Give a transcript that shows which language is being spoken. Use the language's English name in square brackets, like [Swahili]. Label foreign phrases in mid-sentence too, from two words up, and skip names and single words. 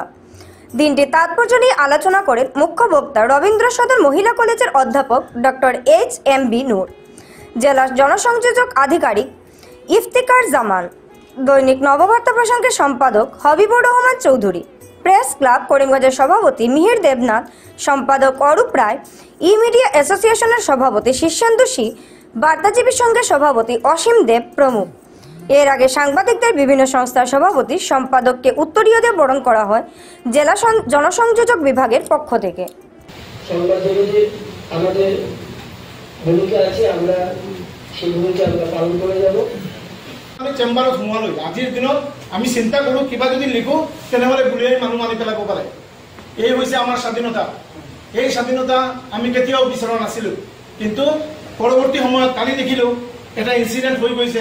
[Bangla] দিনটি তাৎপর্য নিয়ে আলোচনা করেন মুখ্য বক্তা রবীন্দ্র সদন মহিলা কলেজের অধ্যাপক ডক্টর HMB নূর, জেলার জনসংযোজক আধিকারিক ইফতিকার জামান, দৈনিক নববার্তা প্রসঙ্গের সম্পাদক হবিবুর রহমান চৌধুরী, প্রেস ক্লাব করিমগঞ্জের সভাপতি মিহির দেবনাথ, সম্পাদক অরূপ রায়, ই মিডিয়া অ্যাসোসিয়েশনের সভাপতি শীর্ষেন্দু সি, বার্তাজীবী সংঘের সভাপতি অসীম দেব প্রমুখ। এর আগে সাংবাদিকদের বিভিন্ন সংস্থার সভাপতি সম্পাদককে উত্তরীয় বরণ করা হয় জেলা জনসংযোজক বিভাগের পক্ষ থেকে। আমাদের ভূমিকা আছে, আমরা সেই ভূমিকা আমরা পালন করে যাব। [Assamese] আমি চেম্বাৰত সোমোৱালৈ আজিৰ দিনত আমি চিন্তা কৰোঁ কিবা যদি লিখোঁ তেনেহ'লে গুলীয়াই মানুহ মাৰি পেলাব পাৰে। এই হৈছে আমাৰ স্বাধীনতা। এই স্বাধীনতা আমি কেতিয়াও বিচৰা নাছিলোঁ, কিন্তু পৰৱৰ্তী সময়ত কালি দেখিলোঁ এটা ইনচিডেণ্ট হৈ গৈছে।